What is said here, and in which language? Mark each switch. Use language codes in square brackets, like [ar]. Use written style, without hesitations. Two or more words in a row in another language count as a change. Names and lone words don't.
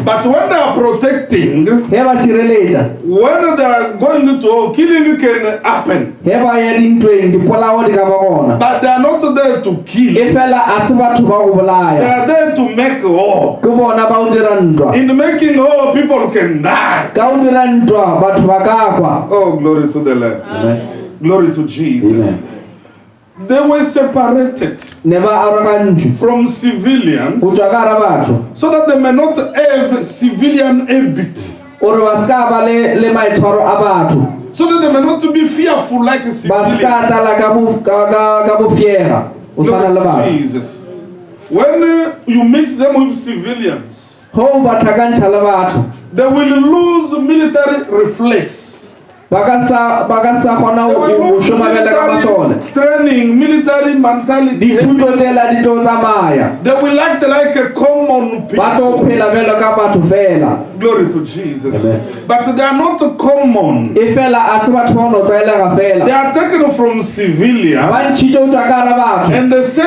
[en] But when they are protecting, [nso] He ba šireletša, [en] when they are going to war, killing can happen. [nso] he ba ya dintweng dipolao di ka ba gona. [en] But they are not there to kill. [nso] E fela a se batho ba go [en] They [nso] bolaya. [en] are there to make war. [nso] Ke bona ba o dira ntwa. [en] In making war, people can die. [nso] Ka o dira ntwa batho ba ka kwa. [en] Oh, glory to the Lamb. Amen. Glory to Jesus. Amen. They were separated [nso] Ne ba arogantšwe [en] from civilians [nso] go tswa ka hara batho [en] so that they may not have civilian habit. [nso] gore ba se ka ba le maitshwaro a batho, [en] So that they may not be fearful like [nso] ba se [en] civilians. [nso] ka tlala ka bofiega o tshwana le [en] Glory to [nso] batho. [en] Jesus. When you mix them with civilians, [st] Ho ba tlhakantšha le batho [en] they will lose military reflex. [st] ba ka sa kgona [en] They will [st] ho [en] look [st] shomalela ka masole. [en] military training, military mentality. [st] Dithuto tsela di tlo tsamaya. [en] They will act like a common [st] Ba tlo [en] people. [st] phela jwalo ka batho fela. [en] Glory to Jesus. Amen. But they are not common. [nso] E fela a se batho ba no tlwaelega [en] They [nso] fela. [en] are taken from civilian [st] Ba ntshitse ho tswa ka hara batho. [en] and they say